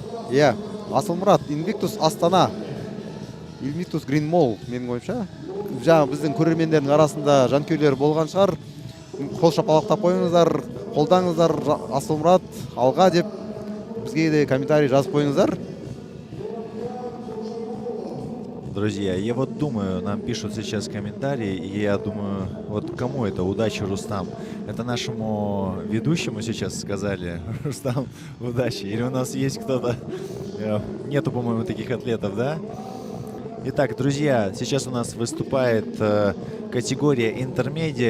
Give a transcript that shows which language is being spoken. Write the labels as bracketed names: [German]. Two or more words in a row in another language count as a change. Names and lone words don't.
[Kazakh] Иә, Асылмұрат, Invictus Астана, Invictus Green Mall, менің ойымша. Жаңа біздің көрермендердің арасында жанкүйерлер болған шығар. Қол шапалақтап қойыңыздар, қолдаңыздар, Асылмұрат алға деп бізге де комментарий жазып қойыңыздар. [Russian] Друзья, я вот думаю, нам пишут сейчас комментарии, и я думаю, вот кому это удачи, Рустам? Это нашему ведущему сейчас сказали, Рустам, удачи? Или у нас есть кто-то? Нету, по-моему, таких атлетов, да? Итак, друзья, сейчас у нас выступает категория интермедиа.